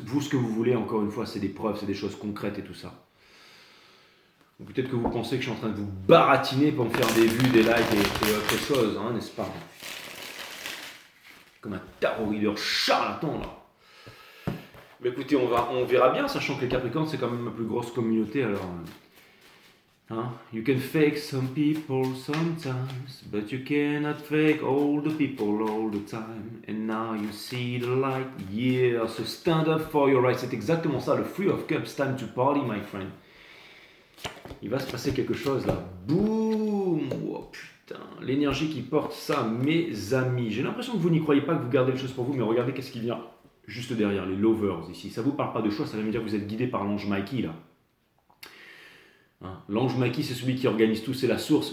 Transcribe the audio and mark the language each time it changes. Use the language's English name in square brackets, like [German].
[French] Vous, ce que vous voulez, encore une fois, c'est des preuves, c'est des choses concrètes et tout ça. Peut-être que vous pensez que je suis en train de vous baratiner pour me faire des vues, des likes et autre chose, hein, n'est-ce pas? Comme un tarot reader charlatan, là. Mais écoutez, on verra bien, sachant que les Capricornes, c'est quand même ma plus grosse communauté, alors... Huh? [English] You can fake some people sometimes, but you cannot fake all the people all the time. And now you see the light, yeah, so stand up for your rights. [French] C'est exactement ça, [English] le Three of Cups, time to party, my friend. [French] Il va se passer quelque chose là. Boum! Oh putain, l'énergie qui porte ça, mes amis. J'ai l'impression que vous n'y croyez pas, que vous gardez les choses pour vous, mais regardez qu'est-ce qui vient juste derrière, les lovers ici. Ça vous parle pas de choix, ça veut me dire que vous êtes guidé par l'ange Mikey là. Hein, l'ange Mikey, c'est celui qui organise tout, c'est la source.